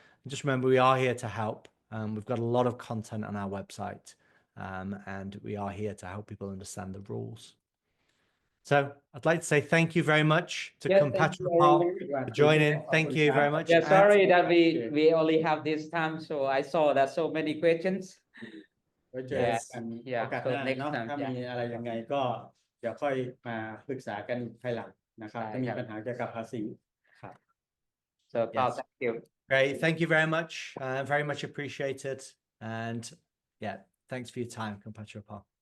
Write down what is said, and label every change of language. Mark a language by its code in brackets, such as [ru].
[en] And just remember, we are here to help. We've got a lot of content on our website, and we are here to help people understand the rules. So I'd like to say thank you very much to Khun Pattharaphon for joining. Thank you very much. Yeah, sorry that we only have this time. So I saw that so many questions. [th] ไว้เจอกันโอกาสหน้าเนาะถ้ามีอะไรยังไงก็เดี๋ยวค่อยมาปรึกษากันภายหลังนะครับถ้ามีปัญหาเกี่ยวกับภาษีครับ [en] So Carl, thank you. Great. Thank you very much. Very much appreciated. And yeah, thanks for your time, Khun Pattharaphon.